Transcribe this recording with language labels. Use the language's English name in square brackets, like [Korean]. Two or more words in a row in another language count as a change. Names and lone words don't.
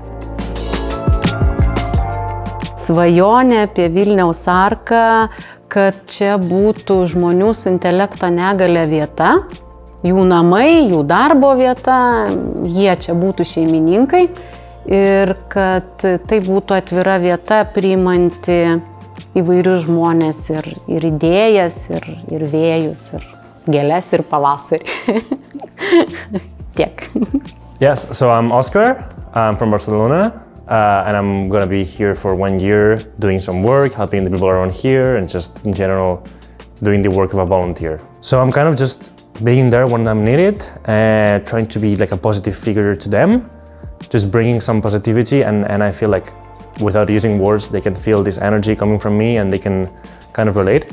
[Lithuanian] Svajonė apie Vilniaus arką, kad čia būtų žmonių su intelekto negale vieta, jų namai, jų darbo vieta, jie čia būtų šeimininkai ir kad tai būtų atvira vieta priimanti įvairius žmonės ir idėjas, ir vėjus, ir gėles, ir pavasarį. Tiek. [English] Yes, so I'm Oscar, I'm from Barcelona, and I'm gonna be here for 1 year doing some work, helping the people around here, and just in general doing the work of a volunteer. So I'm kind of just being there when I'm needed, trying to be like a positive figure to them, just bringing some positivity, and I feel like without using words, they can feel this energy coming from me and they can kind of relate.